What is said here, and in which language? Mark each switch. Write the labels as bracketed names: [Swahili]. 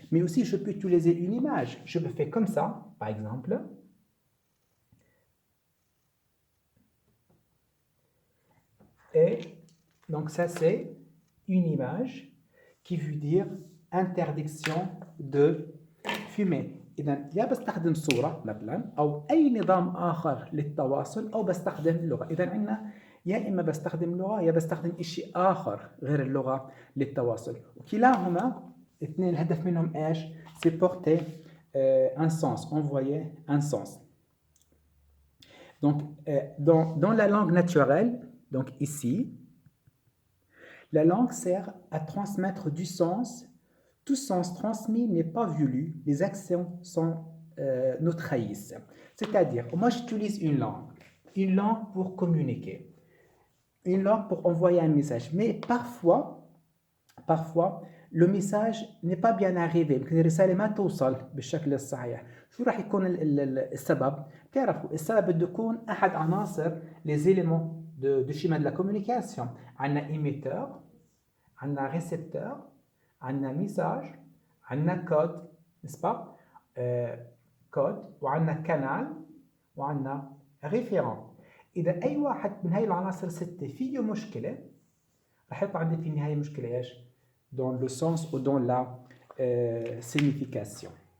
[French] Mais aussi, je peux utiliser une image. Je le fais comme ça, par exemple. Et donc, ça, c'est une image qui veut dire interdiction de fumer. [Arabic] إذا يا بستخدم صورة مثلا أو أي نظام آخر للتواصل أو بستخدم اللغة. إذا عندنا يا إما بستخدم لغة يا بستخدم شيء آخر غير اللغة للتواصل. وكلاهما اثنين الهدف منهم إيش؟ [French] c'est porter un sens, envoyer un sens. Donc, dans la langue naturelle, donc ici, la langue sert à transmettre du sens. Tout sens transmis n'est pas voulu. Les actions nous trahissent. C'est-à-dire, moi j'utilise une langue pour communiquer, une langue pour envoyer un message. Mais parfois, le message n'est pas bien arrivé. [Arabic] يمكن الرسالة ما توصل بالشكل الصحيح. شو راح يكون السبب؟ تعرفوا السبب بده يكون أحد عناصر [French] les éléments du schéma de la communication. [Arabic] عندنا émetteur, عندنا récepteur, عندنا message, عندنا code, [French] n'est-ce pas? [Arabic] code, وعندنا canal, وعندنا référent. إذا أي واحد من هاي العناصر الستة فيه مشكلة راح يطلع عندي في النهاية مشكلة إيش؟ [French] dans le sens ou dans la signification.